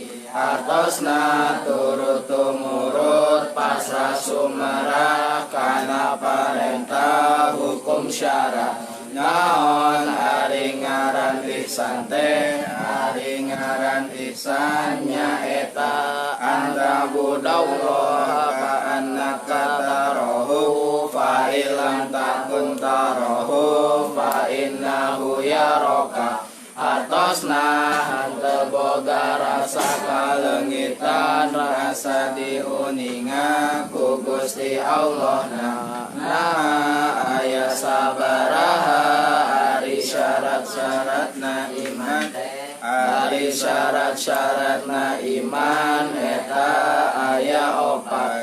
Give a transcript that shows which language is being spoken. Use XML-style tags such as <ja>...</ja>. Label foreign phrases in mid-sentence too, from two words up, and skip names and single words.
<su>Hartosna turut tumurut pasrah sumerah kana parentah hukum syara. Naon ari ngaran ihsan teh, ari ngaran ihsan nyaeta</su> <ar>أن تعبد الله كأنك تراه فإن لم تكن تراه فإنه يراك.</ar> <su>Hartosna hanteu boga rasa kalengitan, rasa diuninga ku Gusti Allah. Nah aya sabaraha ari syarat-syaratna iman, ari syarat-syaratna iman eta aya opat.</su>